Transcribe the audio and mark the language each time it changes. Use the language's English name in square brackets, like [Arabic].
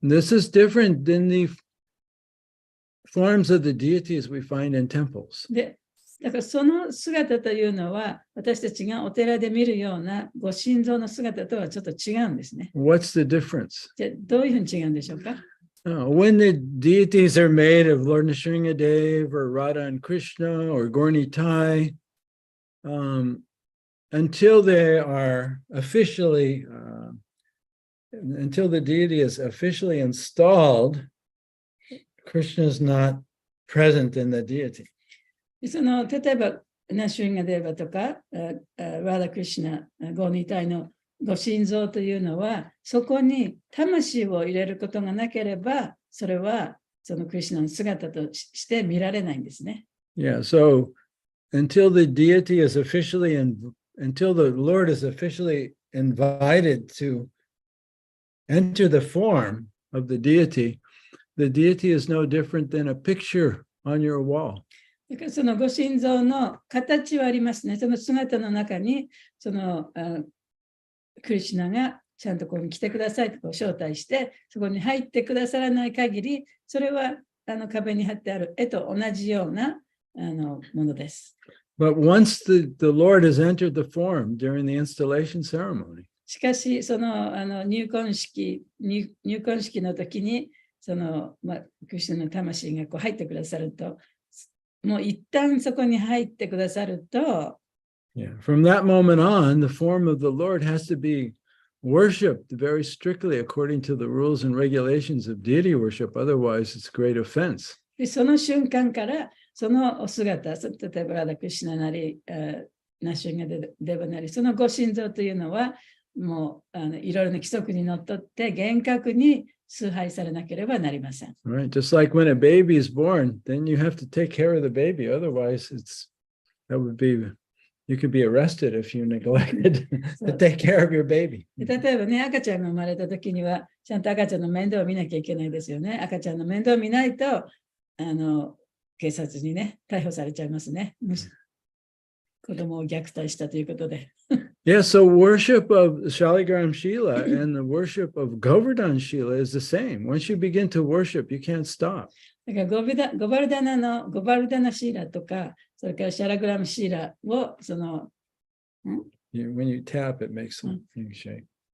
[English] This is different than the forms of the deities we find in temples. [Japanese] で、だからその姿というのは、私たちがお寺で見るようなご神像の姿とはちょっと違うんですね。 [English] What's the difference? [Japanese] じゃあどういうふうに違うんでしょうか？ [English] When the deities are made of Lord Nrsingadev or Radha and Krishna or Gorni Tai, until they are officially, until the deity is officially installed, Krishna is not present in the deity. [Japanese] その例えば、ナシュンガデーバとか、ラダ・クリシュナ、ゴーニタイのご神像というのは、そこに魂を入れることがなければ、それはそのクリシュナの姿として見られないんですね。 [English] Yeah, so until the deity is officially, until the Lord is officially invited to enter the form of the deity is no different than a picture on your wall. [Japanese] だからそのご神像の形はありますね。その姿の中に、そのクリシュナがちゃんとここに来てくださいと招待して、そこに入ってくださらない限り、それは壁に貼ってある絵と同じようなものです。 [English] But once the Lord has entered the form during the installation ceremony, [Japanese] しかし、その入婚式の時に、そのクリシュナの魂がこう入ってくださると、もう一旦そこに入ってくださると、 [English] yeah, from that moment on, the form of the Lord has to be worshipped very strictly according to the rules and regulations of deity worship. Otherwise, it's great offense. [Japanese] でその瞬間から、そのお姿、例えばラダ・クリシュナなり、ナシュンガデバなり、そのご神像というのは、もういろいろな規則にのっとって厳格に崇拝されなければなりません。 [English] Right, just like when a baby is born, then you have to take care of the baby. Otherwise, you could be arrested if you neglected to take care of your baby. [Japanese] 例えばね、赤ちゃんが生まれた時には、ちゃんと赤ちゃんの面倒を見なきゃいけないですよね。赤ちゃんの面倒を見ないと、警察にね、逮捕されちゃいますね。子供を虐待したということで。 [English] Yeah, so worship of Shaligram Shila and the worship of Govardhan Shila is the same. Once you begin to worship, you can't stop. [Japanese] だからゴバルダナシーラとか、それからシャラグラムシーラを、 [English] When you tap, it makes something shake.